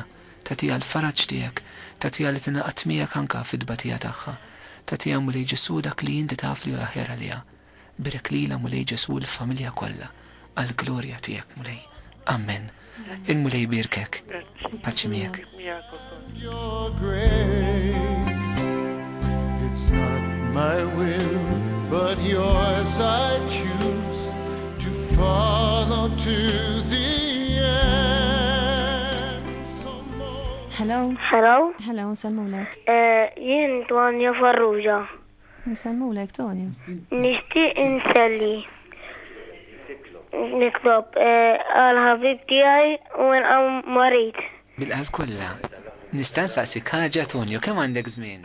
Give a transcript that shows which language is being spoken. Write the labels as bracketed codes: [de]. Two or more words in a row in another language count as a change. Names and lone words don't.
[mt] Tatija l-faraġġ tiegħek, tatija li tingħaqad miegħek anke fid-tbatija tagħha. Tatija mulej Ġesu dak li inti taf li l-aħjar għaliha. Birek lilha mulej Ġesu l-familja kollha għall-glorja tiegħek mulej. Amen. Il-mulej birkek. Paċi miegħek. [en] Your grace, it's not my will, but yours I choose to follow to the Hello. Hello. Hello, [mt] nsalmulek. Jien Tonja Farrugia. Nsalmulek, Tonja. Nixtieq inselli. Niktob għal ħabib tiegħi u nqam marit. Bil-qalb kollha. Nista' nsaqsik ħaġa Tonio, kemm għandek żmien?